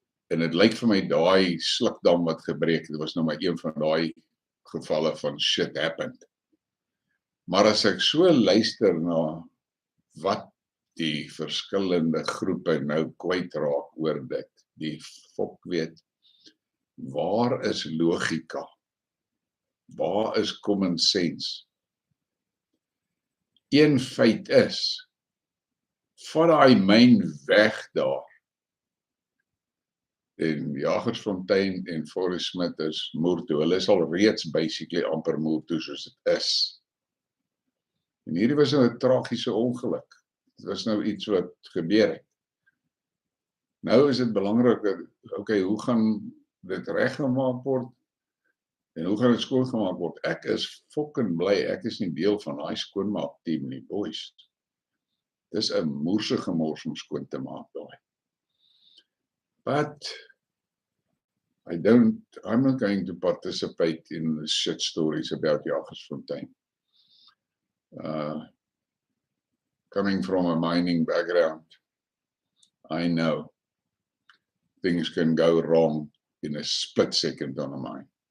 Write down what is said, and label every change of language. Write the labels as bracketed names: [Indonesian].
[Afrikaans] En dit lyk vir my daai slukdam wat gebreek het, was nou maar een van daai gevalle van [English] shit happened. [Afrikaans] Maar as ek so luister na wat die verskillende groepe nou kwyt raak oor dit, die fok weet, waar is logika? Waar is [English] common sense? [Afrikaans] Een feit is, van daai myn weg daar, en Jagersfontein en Forest Smith is moer toe. Hulle is al reeds basically amper moer toe soos dit is. En hierdie was nou 'n tragiese ongeluk. Dit was nou iets wat gebeur het. Nou is dit belangrik dat, okay, hoe gaan dit reggemaak word? En hoe gaan dit skoongemaak word? Ek is fucking bly, ek is nie deel van daai skoonmaakteam nie, boys. Dis 'n moerse gemors om skoon te maak daai. [English] But I'm not going to participate in the shit stories about Jagersfontein. Coming from a mining background, I know things can go wrong in a split second on a mine.